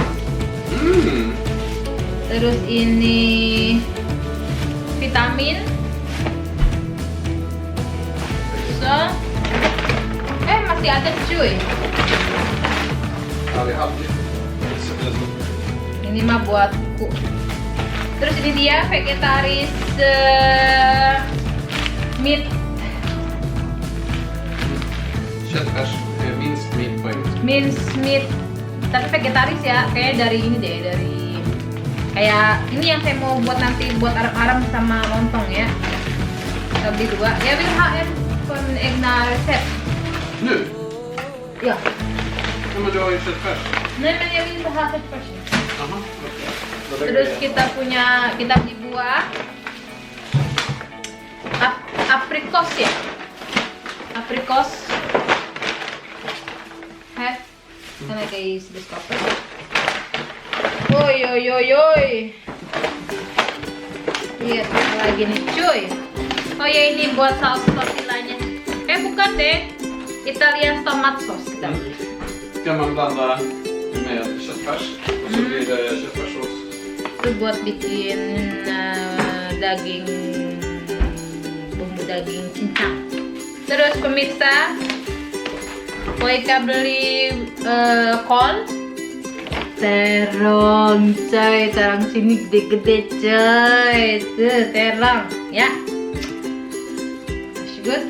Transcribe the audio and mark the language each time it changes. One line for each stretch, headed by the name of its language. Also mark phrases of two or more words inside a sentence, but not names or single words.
Indonesian: Terus ini vitamin. So, masih ada cuy. Ini mah buatku. Terus ini dia vegetaris meat.
Swedish: Köttfärs. Minst meat på engelska.
English: Minced meat.
Indonesian: Tapi vegetaris ya, kayak dari ini deh, dari kayak ini yang saya mau buat nanti buat arem-arem sama lontong ya. Kita beli 2.
Swedish: Jag vill ha en på en egna recept. Nu? Ja. Ja, men du har ju köttfärs. Nej men jag vill inte ha det först. Aha, okej. Då lägger
Indonesian: Terus
Swedish: vi
Indonesian: kita beli buah aprikos ya.
Swedish: Aprikos. Här. Kan lägga i kylskåpet. Oj oj oj oj.
Indonesian: Lihat lagi nih cuy. Oh ya ini buat saus tortillanya. Bukan deh.
English: Italian tomat sauce
Indonesian: kita beli.
Swedish: Ska man blanda med köttfärs och så blir det köttfärssås.
Indonesian: Itu buat bikin daging, bumbu daging cincang. Terus pemirsa, Poika beli kol, terong coy, terong sini gede-gede coy, tuh terong ya, masih good.